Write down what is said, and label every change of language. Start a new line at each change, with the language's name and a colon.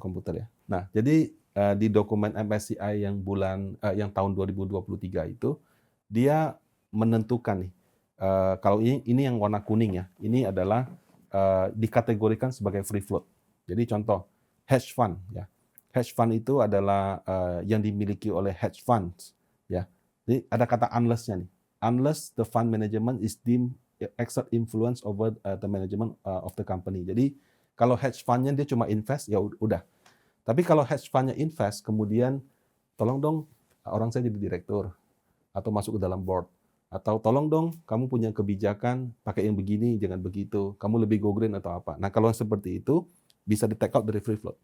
Indonesian: komputer ya. Nah, jadi di dokumen MSCI yang yang tahun 2023 itu dia menentukan nih kalau ini yang warna kuning ya. Ini adalah dikategorikan sebagai free float. Jadi contoh hedge fund ya. Hedge fund itu adalah yang dimiliki oleh hedge funds ya. Jadi ada kata unless-nya nih.
English: Unless the fund management is deemed exert influence over the management of the company.
Indonesian: Jadi kalau hedge fund-nya dia cuma invest ya udah. Tapi kalau hedge fund-nya invest kemudian tolong dong orang saya jadi direktur atau masuk ke dalam board atau tolong dong kamu punya kebijakan pakai yang begini jangan begitu, kamu lebih
English: go green
Indonesian: atau apa. Nah, kalau seperti itu bisa di
English: take out
Indonesian: dari free float.